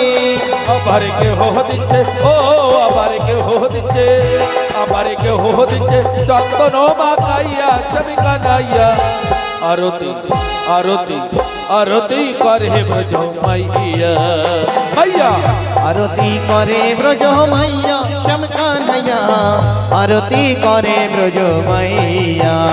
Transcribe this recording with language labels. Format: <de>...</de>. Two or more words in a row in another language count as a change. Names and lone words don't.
<bn>আবার কেহ দিচ্ছে ও আবার কেহ দিচ্ছে আবার কেহ দিচ্ছে চন্দন মাখাইয়া সব কানাইয়া আরতি আরতি আরতি করে ব্রজ মাইয়া মাইয়া</bn> <hi>आरती करे ब्रज मैया श्याम कन्हैया आरती करे ब्रज मैया</hi>